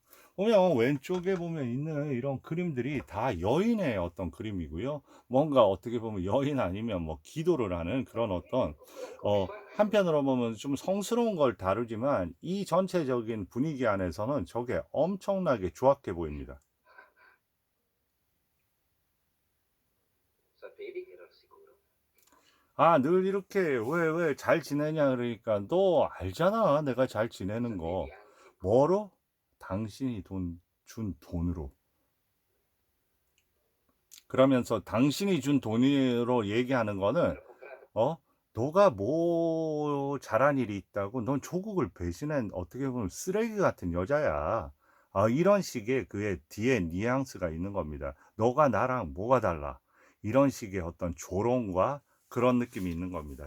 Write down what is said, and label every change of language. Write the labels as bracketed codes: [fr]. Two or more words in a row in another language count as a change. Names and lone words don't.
[ko] 보면 왼쪽에 보면 있는 이런 그림들이 다 여인의 어떤 그림이고요. 뭔가 어떻게 보면 여인 아니면 뭐 기도를 하는 그런 어떤 한편으로 보면 좀 성스러운 걸 다루지만 이 전체적인 분위기 안에서는 저게 엄청나게 조악해 보입니다. [it] Sapevi che ero sicuro. [ko] 늘 이렇게 왜 잘 지내냐 그러니까 너 알잖아 내가 잘 지내는 거. [it] Sapevi anche [ko] 뭐로? 당신이 준 돈으로. 그러면서 당신이 준 돈으로 얘기하는 거는 [it] che ero comprato. [ko] 너가 뭐 잘한 일이 있다고 넌 조국을 배신한 어떻게 보면 쓰레기 같은 여자야. 이런 식의 그의 뒤에 뉘앙스가 있는 겁니다. 너가 나랑 뭐가 달라? 이런 식의 어떤 조롱과 그런 느낌이 있는 겁니다.